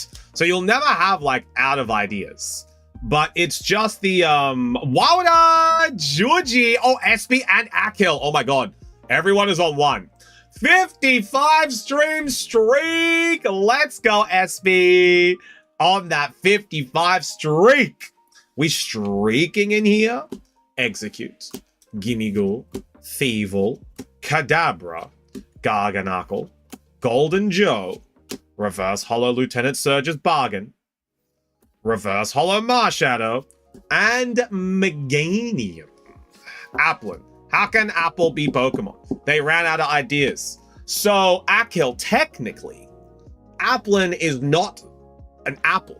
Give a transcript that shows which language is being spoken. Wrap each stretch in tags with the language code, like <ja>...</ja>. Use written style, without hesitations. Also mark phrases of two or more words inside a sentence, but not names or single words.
<en>So you'll never have, like, out of ideas. But it's just the, Wawada, Georgie, oh, Espy and Akil. Oh my god. Everyone is on one. 55 stream streak. Let's go, Espy. On that 55 streak. We streaking in here. Execute. Gimmighoul. Thievul. Kadabra. Garganacl. Golden Joe. Reverse Hollow Lieutenant Surge's Bargain. Reverse Hollow Marshadow, and Meganium. Applin. How can Apple be Pokemon? They ran out of ideas. So, Akil, technically, Applin is not an apple.</en>